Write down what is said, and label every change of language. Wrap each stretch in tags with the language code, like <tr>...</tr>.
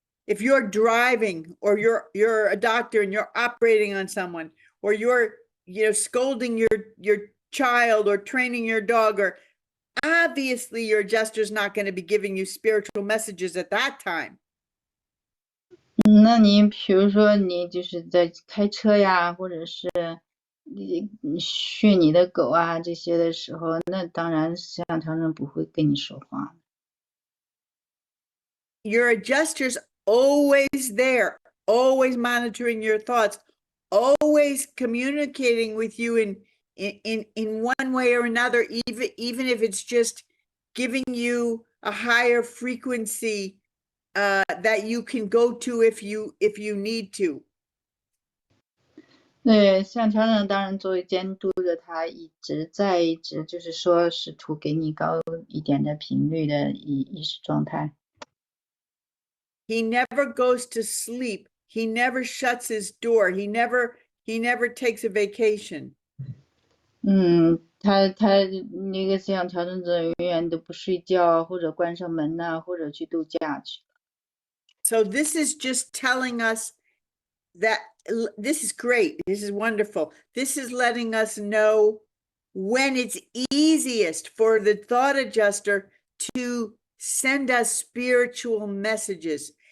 <en>If you're driving or you're a doctor and you're operating on someone, or you're scolding your child or training your dog, or obviously your adjuster's not going to be giving you spiritual messages at that time.</en> <zh>那你比如说你就是在开车呀，或者是你训你的狗这些的时候，那当然实际上他们不会跟你说话。</zh> <en>Your adjuster's always there, always monitoring your thoughts, always communicating with you in one way or another, even if it's just giving you a higher frequency that you can go to if you need to.</en> <zh>对，像调整当然作为监督的，他一直就是说试图给你高一点的频率的意识状态。</zh> <en>He never goes to sleep. He never shuts his door. He never takes a vacation.</en> <zh>他那个像调整者永远都不睡觉，或者关上门或者去度假去。</zh> <en>So this is just telling us that this is great. This is wonderful. This is letting us know when it's easiest for the thought adjuster to send us spiritual messages.</en>